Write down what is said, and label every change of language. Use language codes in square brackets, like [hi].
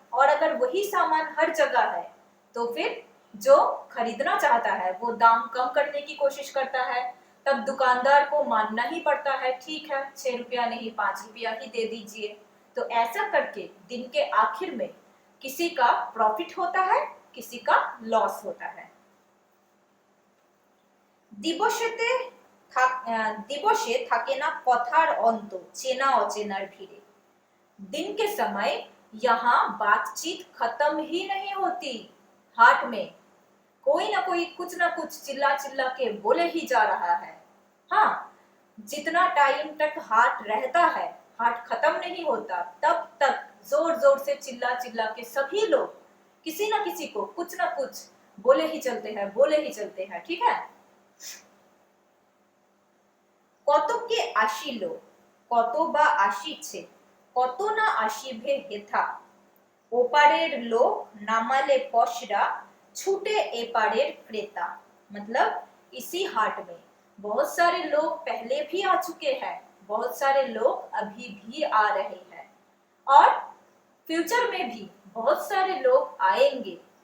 [hi] और अगर वही सामान हर जगह है तो फिर जो खरीदना चाहता है वो दाम कम करने की कोशिश करता है, तब दुकानदार को मानना ही पड़ता है, ठीक है 6 रुपया नहीं 5 रुपया ही दे दीजिए। तो ऐसा करके दिन के आखिर में किसी का प्रॉफिट होता है, किसी का लॉस होता है। [bn] दिवसे থাকে না কথার অন্ত, চেনা অচেনার ভিড়ে। [hi] दिन के समय यहाँ बातचीत खत्म ही नहीं होती, हाट में कोई ना कोई कुछ ना कुछ चिल्ला चिल्ला के बोले ही जा रहा है। हाँ, जितना टाइम तक हाट रहता है, हाट खत्म नहीं होता, तब तक जोर जोर से चिल्ला चिल्ला के सभी लोग किसी ना किसी को कुछ ना कुछ बोले ही चलते हैं, बोले ही चलते हैं, ठीक है। [bn] কতকে আসিল, কত বা আসিছে, কত না আসিবে হেথা, ওপারের লোক নামালে পশরা, छूटे एपाड़ेर क्रेता, [hi] मतलब इसी हाट में बहुत सारे लोग पहले भी आ चुके हैं, बहुत सारे लोग अभी भी आ रहे हैं और फ्यूचर में भी बहुत सारे लोग आएंगे।